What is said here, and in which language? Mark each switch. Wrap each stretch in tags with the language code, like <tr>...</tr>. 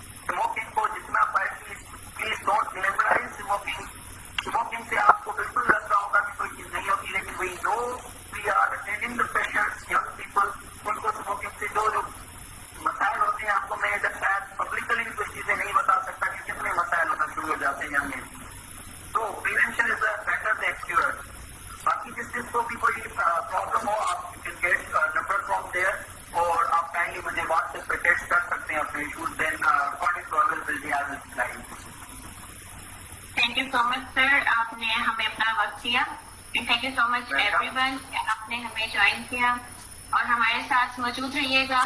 <ur>Smoking کو جتنا</ur> <en>Please don't glamorize smoking.</en> <ur>Smoking سے آپ کو بالکل لگ رہا ہوگا کہ کوئی چیز نہیں ہوتی, لیکن</ur> <en>we know we are attending the patients, young people,</en> <ur>ان کو اسموکنگ سے جو مسائل ہوتے ہیں, آپ کو میں جب شاید پبلکلی بھی کچھ چیزیں نہیں بتا سکتا کہ کتنے مسائل ہونا شروع ہو جاتے ہیں ینگ ایج.</ur> <en>تو prevention is better than cure.</en> <ur>باقی جس چیز کو بھی کوئی پرابلم ہو, آپ</ur> <en>can get number from there,</en> <ur>اور آپ کائنڈلی مجھے واٹس ایپ پہ ٹیکسٹ کر سکتے ہیں اپنے issues.</ur> <en>Then according to availability I will reply. Thank you so much sir,</en> <ur>آپ نے ہمیں اپنا وقت دیا.</ur> <en>thank you so much everyone,</en> <ur>آپ نے ہمیں جوائن کیا اور ہمارے ساتھ موجود رہیے گا.</ur>